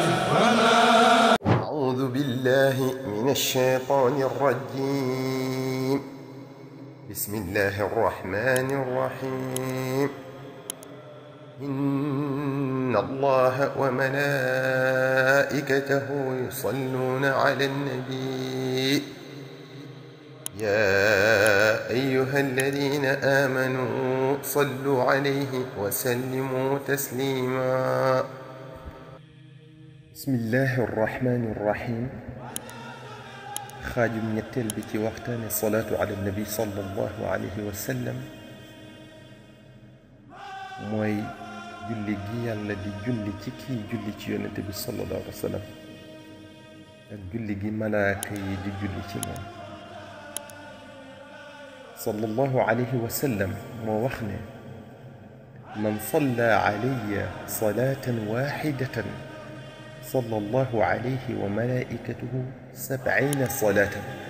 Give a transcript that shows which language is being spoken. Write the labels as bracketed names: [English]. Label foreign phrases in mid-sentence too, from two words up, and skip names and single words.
[Arabic] أعوذ بالله من الشيطان الرجيم بسم الله الرحمن الرحيم إن الله وملائكته يصلون على النبي يا أيها الذين آمنوا صلوا عليه وسلموا تسليما بسم الله الرحمن الرحيم خاجم [Wolof] ñetteel bi ci waxtaane [Arabic] صلاة على النبي صلى الله عليه وسلم [Wolof] mooy julli gi yàlla di julli ci kii julli ci yonente bi [Arabic] صلى الله عليه وسلم [Wolof] ak julli gi malaaka yi di julli ci moom [Arabic] صلى الله عليه وسلم [Wolof] moo wax ne [Arabic] من صلى علي صلاة واحدة صلى الله عليه وملائكته 70 صلاة